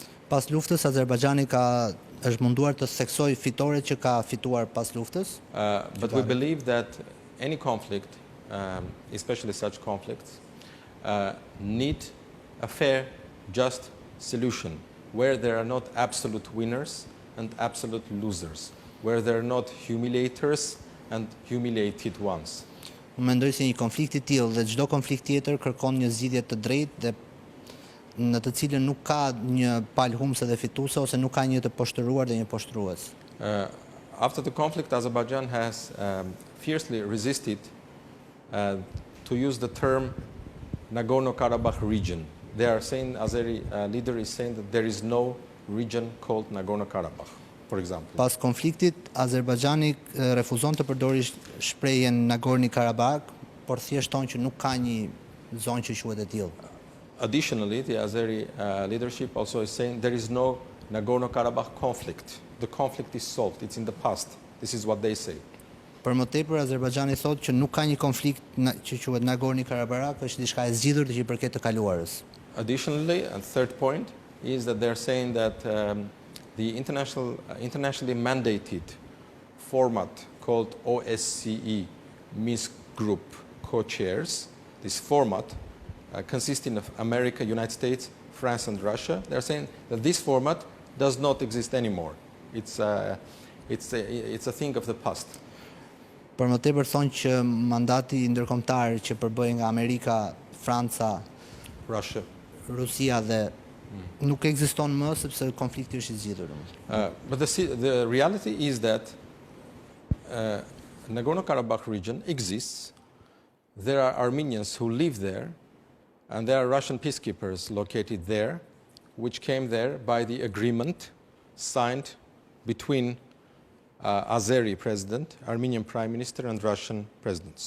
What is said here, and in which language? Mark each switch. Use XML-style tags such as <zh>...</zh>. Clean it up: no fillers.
<sq>Pas luftës, Azerbajxhani është munduar të theksojë fitoret që ka fituar pas luftës.</sq> <en>But we believe that any conflict, especially such conflicts, need a fair, just solution where there are not absolute winners and absolute losers, where there are not humiliators and humiliated ones.</en> <sq>Unë mendoj se një konflikt i tillë dhe çdo konflikt tjetër kërkon një zgjidhje të drejtë dhe në të cilën nuk ka një palë humse dhe fituese ose nuk ka një të poshtëruar dhe një poshtrues.</sq> <en>After the conflict, Azerbaijan has fiercely resisted to use the term Nagorno-Karabakh region. They are saying, Azeri leader is saying that there is no region called Nagorno-Karabakh, for example.</en> <sq>Pas konfliktit, Azerbajxhani refuzon të përdorë shprehjen Nagorno-Karabakh, por thjesht thonë që nuk ka një zonë që quhet e tillë.</sq> <en>Additionally, the Azeri leadership also is saying there is no Nagorno-Karabakh conflict. The conflict is solved. It's in the past. This is what they say.</en> <sq>Për më tepër, Azerbajxhani thotë që nuk ka një konflikt që quhet Nagorno-Karabakh, është diçka e zgjidhur që i përket të kaluarës.</sq> <en>Additionally, and third point is that they're saying that the internationally mandated format called OSCE Minsk Group co-chairs, this format consisting of America, United States, France and Russia, they're saying that this format does not exist anymore. It's a thing of the past.</en> <sq>Për më tepër thonë që mandati ndërkombëtar që përbëhej nga Amerika, Franca,</sq> <en>Russia,</en> <sq>Rusia dhe nuk ekziston më sepse konflikti është i zgjidhur.</sq> <en>But the reality is that Nagorno-Karabakh region exists. There are Armenians who live there, and there are Russian peacekeepers located there, which came there by the agreement signed between Azeri president, Armenian prime minister, and Russian president.</en>